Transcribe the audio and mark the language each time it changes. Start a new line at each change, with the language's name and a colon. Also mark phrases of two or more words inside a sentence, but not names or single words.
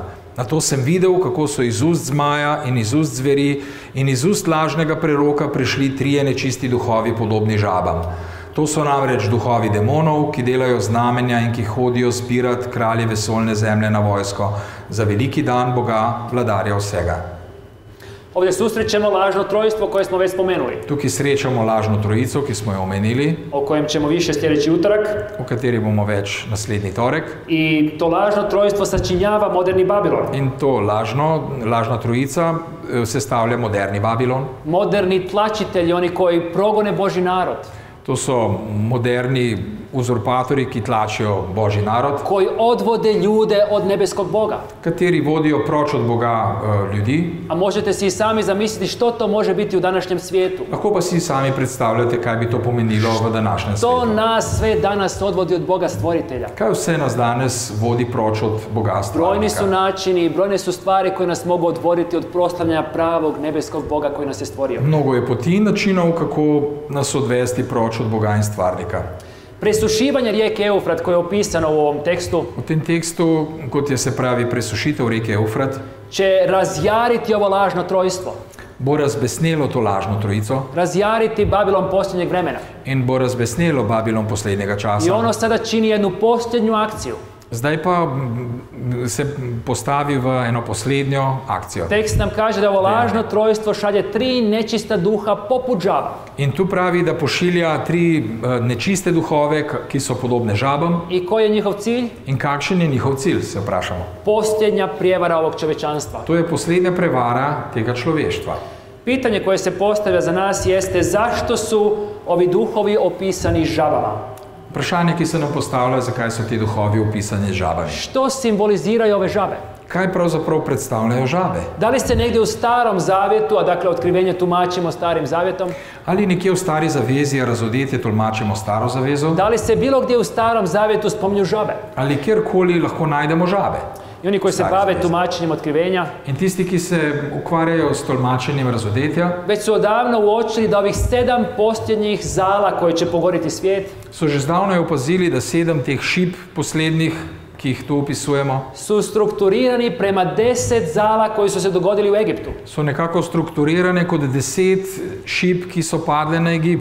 Slovenian: Nato sem videl, kako so iz ust zmaja in iz ust zveri in iz ust lažnega preroka prišli 3 nečisti duhovi podobni žabam. To so namreč duhovi demonov, ki delajo znamenja in ki hodijo zbirati kralje vesoljne zemlje na vojsko za veliki dan Boga, vladarja vsega.
Croatian: Ovdje susrećemo lažno trojstvo koje smo već spomenuli,
Slovenian: Tukaj srečamo lažno trojico, ki smo jo omenili,
Croatian: o kojem ćemo više sljedeći utorak.
Slovenian: o kateri bomo več naslednji torek.
Croatian: I to lažno trojstvo sačinjava moderni Babilon.
Slovenian: In to lažna trojica sestavlja moderni Babilon.
Croatian: Moderni tlačitelji, oni koji progone Božji narod.
Slovenian: To so moderni uzurpatori, ki tlačijo Božji narod,
Croatian: Koji odvode ljude od nebeskog Boga.
Slovenian: kateri vodijo proč od Boga ljudi.
Croatian: A možete si i sami zamisliti što to može biti u današnjem svijetu.
Slovenian: Lahko pa si sami predstavljate, kaj bi to pomenilo v današnjem
Croatian: To
Slovenian: svetu.
Croatian: nas sve danas odvodi od Boga stvoritelja.
Slovenian: Kaj vse nas danes vodi proč od Boga
Croatian: Brojni su
Slovenian: stvarnika?
Croatian: načini i brojne su stvari koje nas mogu odvoditi od proslavljanja pravog nebeskog Boga koji nas je stvorio.
Slovenian: Mnogo je poti in načinov, kako nas odvesti proč od Boga in stvarnika.
Croatian: Presušivanje rijeke Eufrat koje je opisano u ovom tekstu
Slovenian: V tem tekstu, kot je se pravi presušitev reke Eufrat,
Croatian: će razjariti ovo lažno trojstvo.
Slovenian: bo razbesnelo to lažno trojico
Croatian: Razjariti Babilon posljednjeg vremena.
Slovenian: in bo razbesnelo Babilon poslednjega
Croatian: I
Slovenian: časa.
Croatian: ono sada čini jednu posljednju akciju.
Slovenian: Zdaj pa se postavi v eno poslednjo akcijo.
Croatian: Tekst nam kaže da ovo lažno trojstvo šalje 3 nečista duha poput žaba.
Slovenian: In tu pravi, da pošilja 3 nečiste duhove, ki so podobne žabam.
Croatian: I koji je njihov cilj?
Slovenian: In kakšen je njihov cilj, se vprašamo.
Croatian: Posljednja prijevara ovog čovječanstva.
Slovenian: To je poslednja prevara tega človeštva.
Croatian: Pitanje koje se postavlja za nas jeste zašto su ovi duhovi opisani žabama?
Slovenian: Vprašanje, ki se nam postavlja, zakaj so ti duhovi opisani z žabami.
Croatian: Što simboliziraju ove žabe?
Slovenian: Kaj pravzaprav predstavljajo žabe?
Croatian: Da li se negdje u Starom Zavjetu, a dakle otkrivenje tumačimo Starim Zavjetom,
Slovenian: Ali nekje v Stari zavezi, razodetje tolmačimo Staro zavezo,
Croatian: da li se bilo gdje u Starom Zavjetu spominju žabe?
Slovenian: ali kjerkoli lahko najdemo žabe.
Croatian: I oni koji se
Slovenian: Stari
Croatian: bave
Slovenian: zavez.
Croatian: tumačenjem otkrivenja,
Slovenian: In tisti, ki se ukvarjajo s tolmačenjem razodetja,
Croatian: već su odavno uočili da ovih 7 posljednjih zala koje će pogoriti svijet
Slovenian: so že zdavnaj opazili, da 7 teh šip poslednjih, ki jih tu opisujemo,
Croatian: su strukturirani prema 10 zala koji su se dogodili u Egiptu.
Slovenian: so nekako strukturirane kot 10 šip, ki so padle na Egipt.